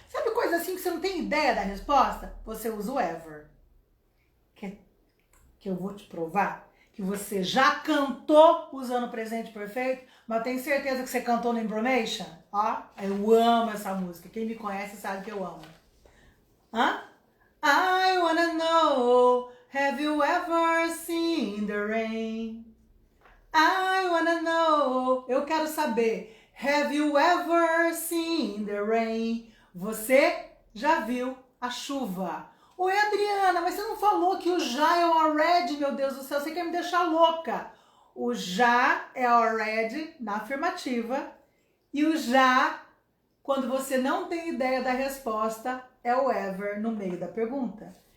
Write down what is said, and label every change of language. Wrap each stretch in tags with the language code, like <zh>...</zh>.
<pt>Sabe coisa assim que você não tem ideia da resposta? Você usa o ever. Que eu vou te provar que você já cantou usando o presente perfeito, mas eu tenho certeza que você cantou no Embromation. Ó, eu amo essa música. Quem me conhece sabe que eu amo. Hã?</pt> <en>I wanna know, have you ever seen the rain? I wanna know,</en> <pt>eu quero saber,</pt> <en>have you ever seen the rain?</en> <pt>Você já viu a chuva? Oi, Adriana, mas você não falou que o já é o already, meu Deus do céu, você quer me deixar louca. O já é already na afirmativa e o já, quando você não tem ideia da resposta, é o ever no meio da pergunta.</pt>